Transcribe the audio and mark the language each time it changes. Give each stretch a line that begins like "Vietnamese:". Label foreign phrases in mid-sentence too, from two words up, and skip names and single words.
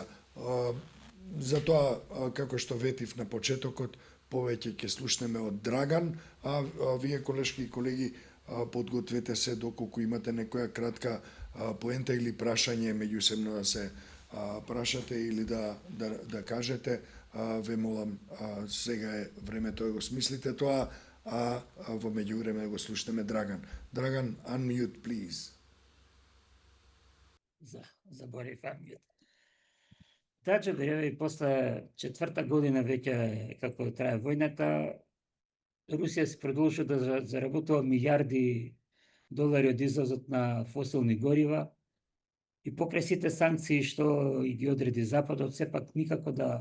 Macedonian: Затоа, како што ветив на почетокот, повеќе ќе слушнеме од Драган, а вие, колешки и колеги, подгответе се доколку имате некоја кратка поента или прашање меѓусебно да се прашате или да кажете, ве молам, сега е времето да го смислите тоа, а во меѓувреме да го слушнеме Драган. Драган,
English: unmute, please.
Macedonian: Заборив unmute. Таче еве после 4-та година веќе како трае војната, Русија се продолжува да заработува милиарди долари од извозот на фосилни горива и покрај сите санкции што и ги одреди Западот, сепак никако